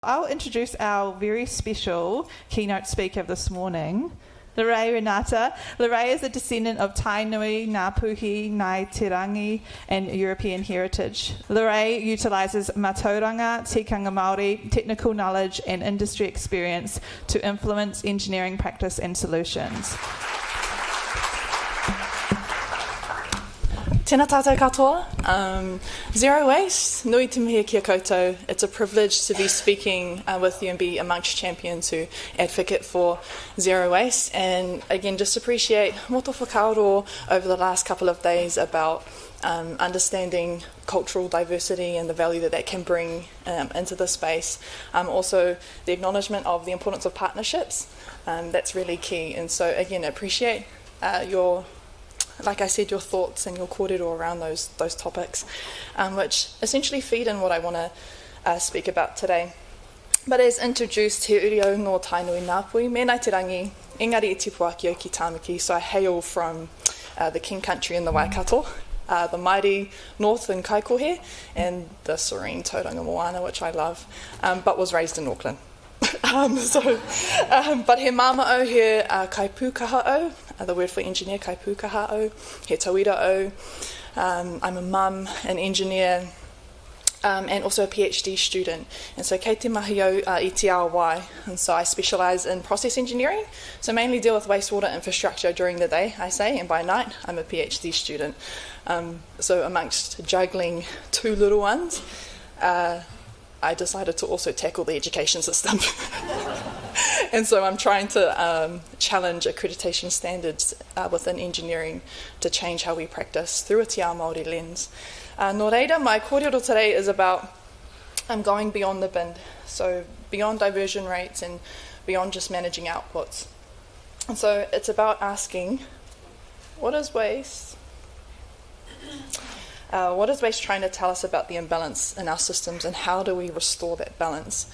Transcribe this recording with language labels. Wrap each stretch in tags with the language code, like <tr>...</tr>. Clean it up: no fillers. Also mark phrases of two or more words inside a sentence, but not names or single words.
<en>I'll introduce our very special keynote speaker this morning, Renata. Is a descendant of Tainui, Ngāpuhi, Ngai Te Rangi, and European heritage. utilises</en> <mi>mātauranga, tikanga Māori,</mi> <en>technical knowledge and industry experience to influence engineering practice and solutions.</en> <mi>Tēnā tātou katoa. Zero Waste, nui te mihi kia koutou.</mi> <en>It's a privilege to be speaking with you and be amongst champions who advocate for zero waste. And again, just appreciate</en> <mi>moto whakaaro</mi> <en>over the last couple of days about understanding cultural diversity and the value that can bring into the space. Also, the acknowledgement of the importance of partnerships. That's really key. And so, again, appreciate your your thoughts and your kōrero around those topics, which essentially feed in what I want to speak about today. But as introduced,</en> <mi>he uri au no Tainui Ngāpuhi, me Ngai Te Rangi, engari e tipu aki o ki tāmaki,</mi> <en>so I hail from the King Country in the Waikato, the mighty north in Kaikohe, and the serene Tauranga Moana, which I love, but was raised in Auckland.</en> <mi>But he māmao he kaipūkaha o,</mi> <en>the word for engineer,</en> <mi>kaipūkaha o, he tauira o.</mi> <en>I'm a mum, an engineer, and also a PhD student. And so</en> <mi>kei te mahi au I te ao wai,</mi> <en>and so I specialise in process engineering, so mainly deal with wastewater infrastructure during the day, I say, and by night I'm a PhD student. So amongst juggling two little ones, I decided to also tackle the education system. And so I'm trying to challenge accreditation standards within engineering to change how we practice through a</en> <mi>Te Ao Māori</mi> <en>lens.</en> <mi>Nō reira,</mi> <en>my kōrero today is about going beyond the bin, so beyond diversion rates and beyond just managing outputs. And so it's about asking, what is waste? What is waste trying to tell us about the imbalance in our systems, and how do we restore that balance?</en>